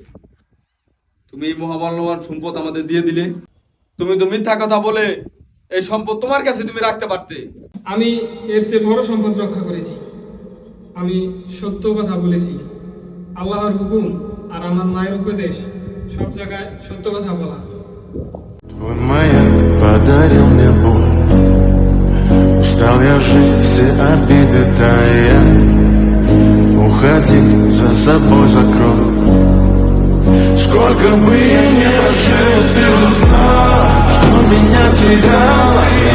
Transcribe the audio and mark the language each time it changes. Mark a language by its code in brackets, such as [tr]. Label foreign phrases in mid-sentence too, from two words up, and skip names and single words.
[bn] তুমি এই মহামূল্যবান সম্পদ আমাদের দিয়ে দিলে। তুমি তো মিথ্যা কথা বলে এই সম্পদ তোমার কাছে তুমি রাখতে পারতে। আমি এর চেয়ে বড় সম্পদ রক্ষা করেছি। আমি সত্য কথা বলেছি। আল্লাহর হুকুম আর আমার মায়ের উপদেশ, সব জায়গায় সত্য কথা বলা। [ru] Твой маяк подарил мне боль. Устал я жить, все обиды тая. Уходи, за собой закрой. Сколько бы я ни просил, ты же знала, что меня теряла.